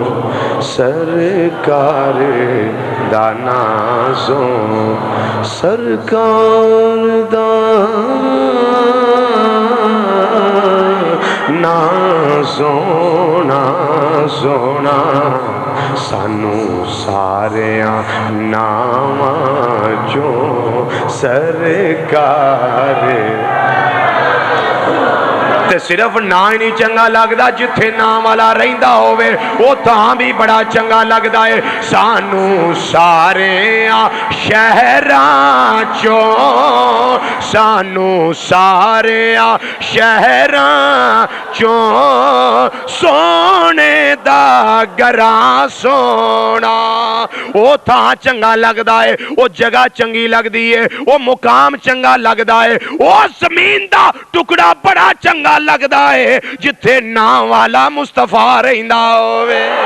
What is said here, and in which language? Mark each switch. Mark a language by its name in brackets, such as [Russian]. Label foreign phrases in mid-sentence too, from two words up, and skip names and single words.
[Punjabi] سرکار دا نام سونا، سرکار دا نام سونا سونا، سانو سارے ناماں چوں سرکار۔ تے صرف نا ہی نہیں چنگا لگدا، جتھے نام والا رہندا ہووے وہ تاں بھی بڑا چنگا لگدا ہے۔ سانو سارے شہراں چوں، سانو سارے شہراں چوں سونے دا گراں سونا، وہ تھاں چنگا لگدا ہے، وہ جگہ چنگی لگدی ہے، وہ مقام چنگا لگدا ہے، وہ زمین دا ٹکڑا بڑا چنگا لگدا ہے جتھے نام والا مصطفیٰ رہندا ہووے۔